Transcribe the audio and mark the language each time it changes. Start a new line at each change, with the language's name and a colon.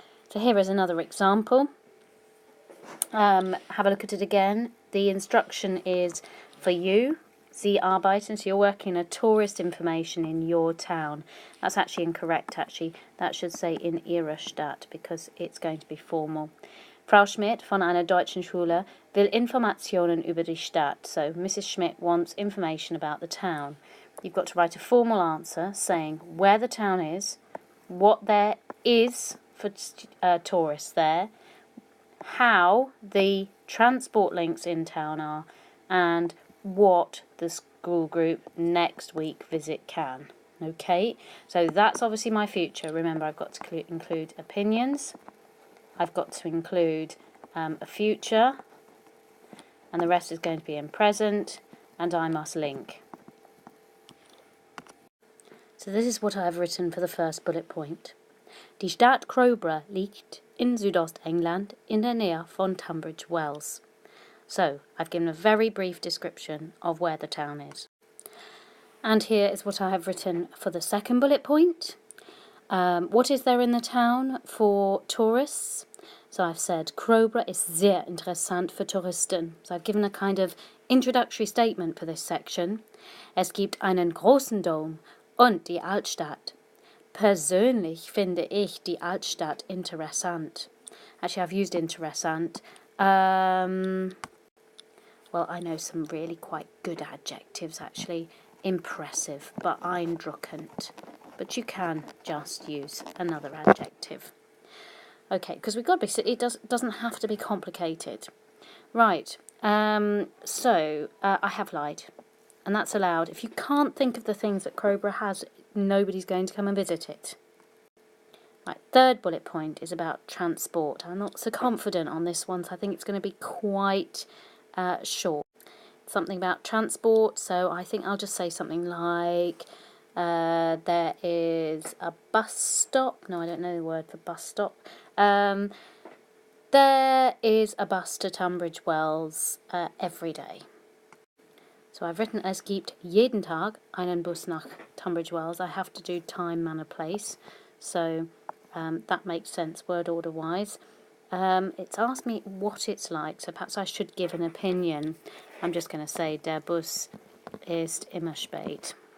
English: So here is another example. Have a look at it again. The instruction is for you,
German: Sie arbeiten,
English: so you're working a tourist information in your town. That's actually incorrect, actually. That should say
German: in Ihrer Stadt,
English: because it's going to be formal.
German: Frau Schmidt von einer deutschen Schule will Informationen über die Stadt.
English: So Mrs. Schmidt wants information about the town. You've got to write a formal answer saying where the town is, what there is for tourists there, how the transport links in town are, and what the school group next week visit can. Okay, so that's obviously my future. Remember, I've got to include opinions. I've got to include a future, and the rest is going to be in present, and I must link. So this is what I've written for the first bullet point.
German: Die Stadt Crowborough liegt in Südostengland in der Nähe von Tunbridge Wells.
English: So I've given a very brief description of where the town is. And here is what I have written for the second bullet point. What is there in the town for tourists? So I've said
German: Crowborough ist sehr interessant für Touristen.
English: So I've given a kind of introductory statement for this section.
German: Es gibt einen großen Dom und die Altstadt. Persönlich finde ich die Altstadt interessant.
English: Actually, I've used interessant. Well, I know some really quite good adjectives, actually. Impressive, beeindruckend. But you can just use another adjective. Okay, because we've got to be, it doesn't have to be complicated. Right, so I have lied, and that's allowed. If you can't think of the things that Crowborough has, nobody's going to come and visit it. Right, third bullet point is about transport. I'm not so confident on this one, so I think it's going to be quite short. Something about transport, so I think I'll just say something like there is a bus stop. No, I don't know the word for bus stop. There is a bus to Tunbridge Wells every day. So I've written
German: es gibt jeden Tag einen Bus nach Tunbridge Wells.
English: I have to do time, manner, place. So that makes sense word order wise. It's asked me what it's like, so perhaps I should give an opinion. I'm just going to say
German: der Bus ist immer spät.